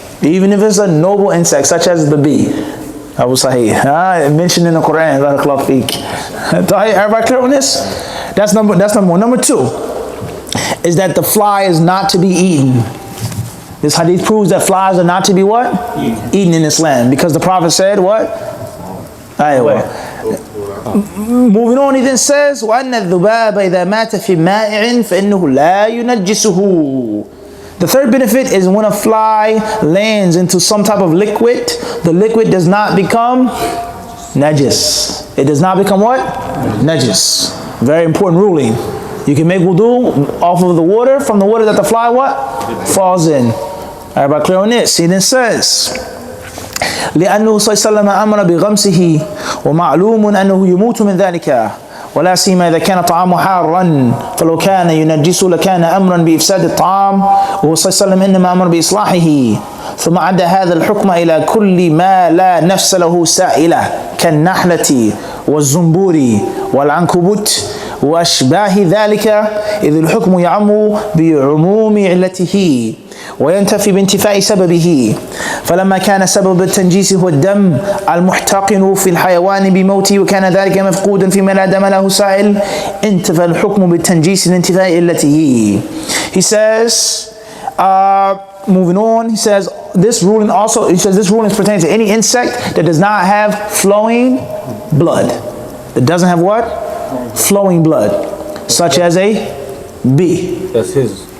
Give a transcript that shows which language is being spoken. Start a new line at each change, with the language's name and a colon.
English: Even if it's a noble insect, such as the bee. Abu Sahih. Mentioned in the Quran. Everybody clear on this? That's number one. Number two is that the fly is not to be eaten. This hadith proves that flies are not to be what? Eaten in Islam. Because the Prophet said what? Moving on, he then says,
Arabic: وَأَنَّ الذُّبَابَ إِذَا مَاتَ فِي مَائِعٍ فَإِنَّهُ لَا يُنَجِّسُهُ.
English: The third benefit is when a fly lands into some type of liquid, the liquid does not become najis. It does not become what? Najis. Very important ruling. You can make wudu off of the water, from the water that the fly what? Falls in. Everybody clear on this? He then says,
Arabic: لأنه صلى الله عليه وسلم أمر بغمسه ومعلوم أنه يموت من ذلك ولا سيما إذا كان طعامه حارا فلو كان ينجسه لكان أمرا بإفساد الطعام وهو صلى الله عليه وسلم إنما أمر بإصلاحه. ثم عد هذا الحكم إلى كل ما لا نفس له سائلة كالنحلة والزنبور والعنكبوت وأشباه ذلك، إذ الحكم يعم بعموم علته وينتفي بانتفاء سببه. فلما كان سبب التنجيس هو الدم المحتقن في الحيوان بموته وكان ذلك مفقودا فيما لا دم له سائل انتفى الحكم بالتنجيس لانتفاء علته.
English: He says, moving on, he says this ruling pertains to any insect that does not have flowing blood. That doesn't have what? Flowing blood, such as a bee. That's his.